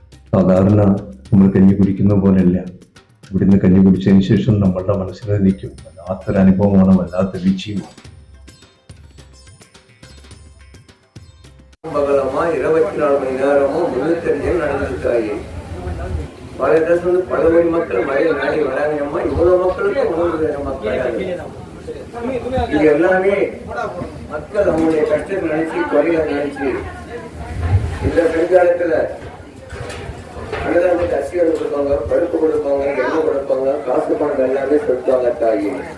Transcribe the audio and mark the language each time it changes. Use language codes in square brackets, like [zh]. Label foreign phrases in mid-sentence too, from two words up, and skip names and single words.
[ml] സാധാരണ നമ്മൾ കഞ്ഞി കുടിക്കുന്ന പോലെയല്ല. ഇവിടുന്ന് കഞ്ഞി കുടിച്ചതിന് ശേഷം നമ്മളുടെ മനസ്സിൽ നിൽക്കും വല്ലാത്തൊരു അനുഭവമാണ്, വല്ലാത്ത രുചിയുമാണ്. [ta] பகலமா 24 மணி நேரமும் முன்னெச்சரிக்கையில் நடந்திருக்காயே. பல இடத்துல பல கோடி மக்கள் மழையில் நாடி வராங்கம்மா. இவ்வளவு மக்களுக்கு 3,000 மக்கள். இது எல்லாமே மக்கள் அவங்களுடைய கஷ்டத்தை நினைச்சு குறைகளை நினைச்சு இந்த பெண்காலத்துல அன்னதானத்துக்கு அரிசிகள் கொடுப்பாங்க, பருப்பு கொடுப்பாங்க, எண்ணெய் கொடுப்பாங்க, காசு பணம் எல்லாமே செலுத்துவாங்க தாயே.